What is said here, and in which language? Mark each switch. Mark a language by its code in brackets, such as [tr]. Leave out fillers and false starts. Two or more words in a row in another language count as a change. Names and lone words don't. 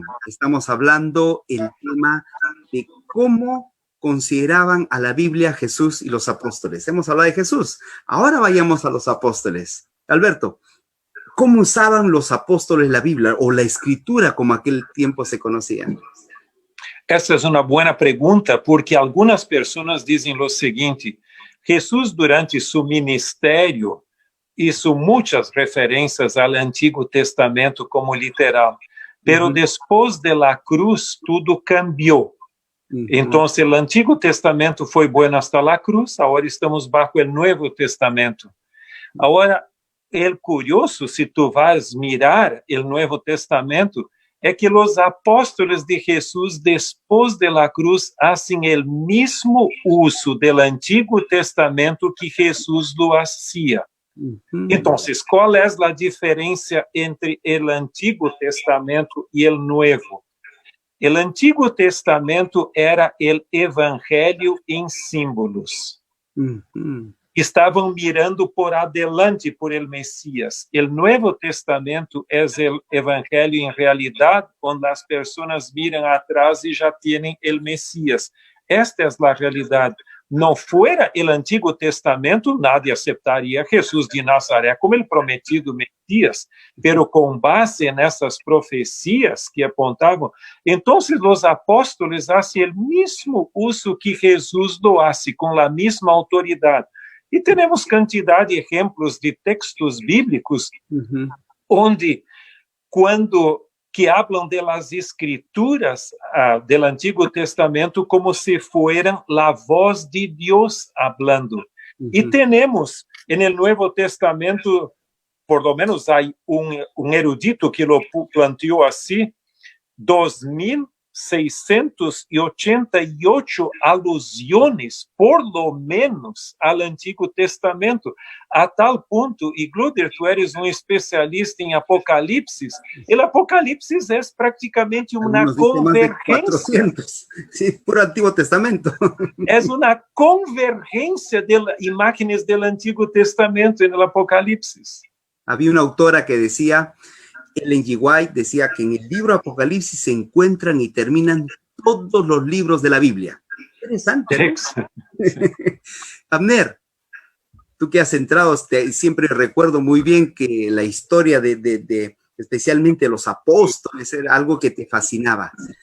[es] Estamos hablando el tema de cómo consideraban a la Biblia Jesús y los apóstoles. Hemos hablado de Jesús, ahora vayamos a los apóstoles. Alberto, ¿cómo usaban los apóstoles la Biblia o la escritura como aquel tiempo se conocía? [pt] Essa é uma boa pergunta, porque algumas pessoas dizem o seguinte: Jesus, durante seu ministério, hizo muitas referências ao Antigo Testamento como literal, pero depois [es] de la cruz [pt] tudo cambiou. Então, o Antigo Testamento foi bom [es] hasta la cruz, [pt] agora estamos bajo o Novo Testamento. Agora, o curioso, se [es] tu vas mirar [pt] o Novo Testamento, é que os apóstolos de Jesus, depois [es] de la cruz, [pt] hacen o mesmo uso do Antigo Testamento que Jesus [es] lo hacía. [pt] Então, qual é a diferença entre o Antigo Testamento e o Novo? O Antigo Testamento era o Evangelho em símbolos. [es] Estavam mirando por adelante por el Messias. [pt] O Novo Testamento é o Evangelho em realidade, onde as pessoas miram atrás e já têm o Messias. Esta é a realidade. Não fuera o Antigo Testamento, [es] nadie aceptaria [pt] Jesus de Nazaré como o prometido Messias, pero com base nessas profecias que apontavam, então os apóstolos fazem o mesmo uso que Jesus [es] lo hace, [pt] com a mesma autoridade. E temos quantidade de exemplos de textos bíblicos onde, quando que [es] hablam de las escrituras del [pt] Antigo Testamento [es] como se fueran la voz de Dios hablando. E temos en el Nuevo Testamento, por lo menos hay un erudito que lo planteó así, 2.688 alusiones, por lo menos, al Antigo Testamento, [pt] a tal ponto, [es] e Gluder, tu eres [pt] um especialista em Apocalipse, o Apocalipse é praticamente uma convergência. [es] Sí, puro Antigo Testamento. [pt] É uma convergência de imágenes do Antigo Testamento no Apocalipse. [es] Había una autora que decía, Ellen G. White decía que en el libro Apocalipsis se encuentran y terminan todos los libros de la Biblia. Interesante, ¿no? Abner, tú que has entrado, siempre recuerdo muy bien que la historia de especialmente los apóstoles era algo que te fascinaba.